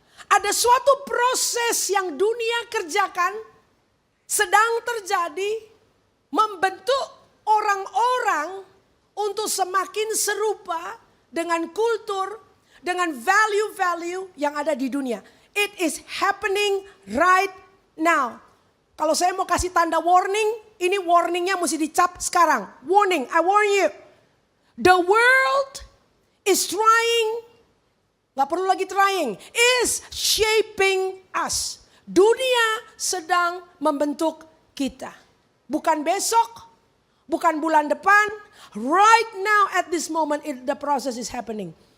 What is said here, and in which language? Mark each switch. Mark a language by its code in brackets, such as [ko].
[id] Ada suatu proses yang dunia kerjakan sedang terjadi membentuk orang-orang untuk semakin serupa dengan kultur, dengan value-value yang ada di dunia. [en] It is happening right now. [id] Kalau saya mau kasih tanda warning, ini warningnya mesti dicap sekarang. [en] Warning, I warn you. The world is trying, [id] gak perlu lagi [en] trying, is shaping us. [id] Dunia sedang membentuk kita. Bukan besok, bukan bulan depan. [en] Right now at this moment the process is happening.